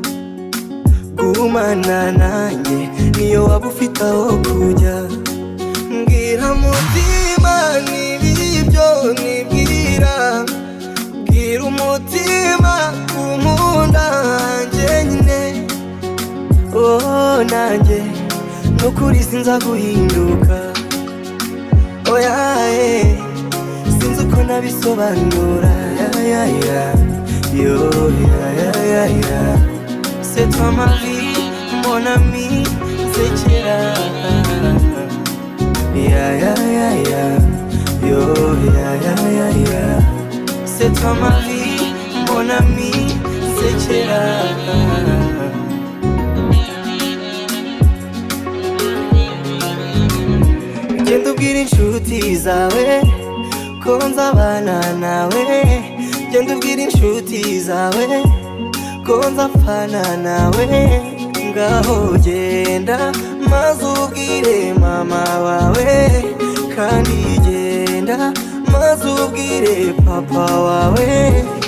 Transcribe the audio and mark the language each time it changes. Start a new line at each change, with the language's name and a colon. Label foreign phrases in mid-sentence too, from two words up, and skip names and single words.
Kinyarwanda: gumana nanjye niyo waba ufite aho kujya mbwira mutima n'ibibyo nibwira bwira umutima kumunda hanjye nyine oh nanjye nukuri sinza guhinduka oya sinzi uko nabisobanura
French: yo c'est toi ma vie mon ami sekera yo c'est toi ma vie mon ami sekera
Kinyarwanda: genda ubwira inshuti zawe ko nzabana nawe genda ubwira inshuti zawe ko nzapfana nawe ngaho genda maze ubwire mama wawe kandi genda maze ubwire papa wawe